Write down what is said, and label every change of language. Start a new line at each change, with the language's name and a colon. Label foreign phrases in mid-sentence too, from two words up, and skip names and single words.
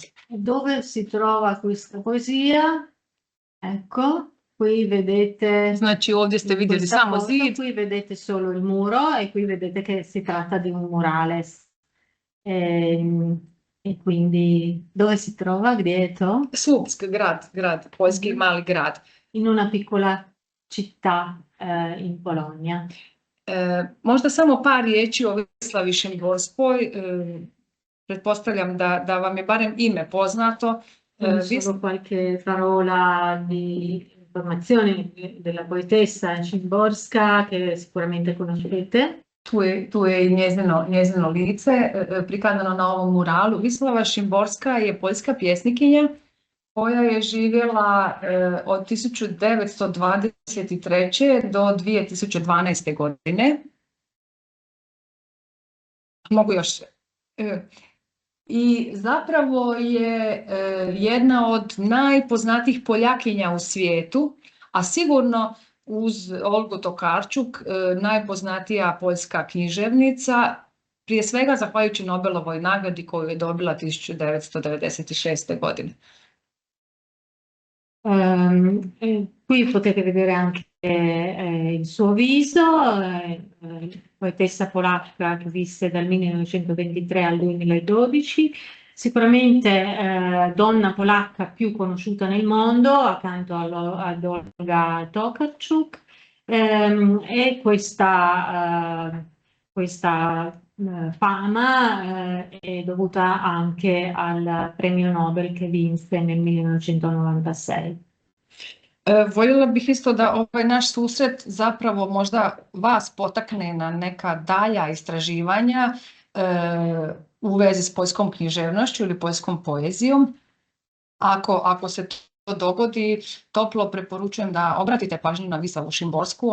Italian: Dove si trova questa poesia? Ecco, qui vedete...
Croatian: Znači ovdje ste vidjeli samo zid.
Italian: Qui vedete solo il muro e qui vedete che si tratta di un murales. E quindi dove si trova?
Croatian: Gdje je to? Słupsk, grad, poljski mali grad.
Italian: In una piccola città in Polonia.
Croatian: Možda samo par riječi o Wislawi Szymborskoj. Pretpostavljam da vam je barem ime poznato.
Italian: Solo qualche parola di informazione della poetessa Szymborska che sicuramente conoscete.
Croatian: Tu je i njezino lice prikazano na ovom muralu. Wisława Szymborska je poljska pjesnikinja koja je živjela od 1923. do 2012. godine. Mogu još. I zapravo je jedna od najpoznatijih Poljakinja u svijetu, a sigurno uz Olgu Tokarczuk najpoznatija poljska književnica, prije svega zahvaljujući Nobelovoj nagradi koju je dobila 1996. godine.
Italian: Qui potete vedere anche il suo viso, poetessa polacca che visse dal 1923 al 2012, sicuramente donna polacca più conosciuta nel mondo accanto ad Olga Tokarczuk, e questa questa fama è dovuta anche al premio Nobel che vinse nel 1996.
Croatian: Voljela bih isto da ovaj naš susret zapravo možda vas potakne na neka dalja istraživanja u vezi s poljskom književnošću ili poljskom poezijom. Ako se to dogodi, toplo preporučujem da obratite pažnju na Vislavu Šimborsku.